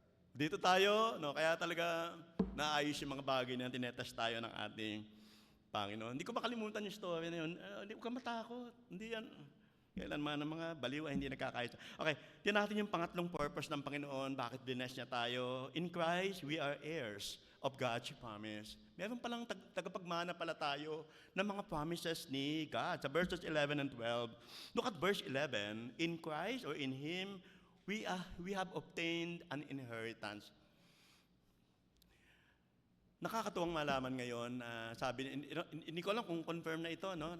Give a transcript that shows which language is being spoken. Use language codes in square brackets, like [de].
[tl] Dito tayo, kaya talaga naayos yung mga bagay na tinetest tayo ng ating Panginoon. Hindi ko makalimutan yung story na yun. Hindi ko matakot. Hindi yan. Kailanman ang mga baliw ay hindi nagkakaisa. Okay, tiyan natin yung pangatlong purpose ng Panginoon. Bakit bless niya tayo? [en] In Christ, we are heirs of God's promise. [tl] Meron palang tagapagmana pala tayo ng mga promises ni God. [en] Sa verses 11 and 12, look at verse 11. In Christ or in Him, we have obtained an inheritance. [tl] Nakakatuwang malaman ngayon, sabi, hindi ko alam kung confirm na ito, no?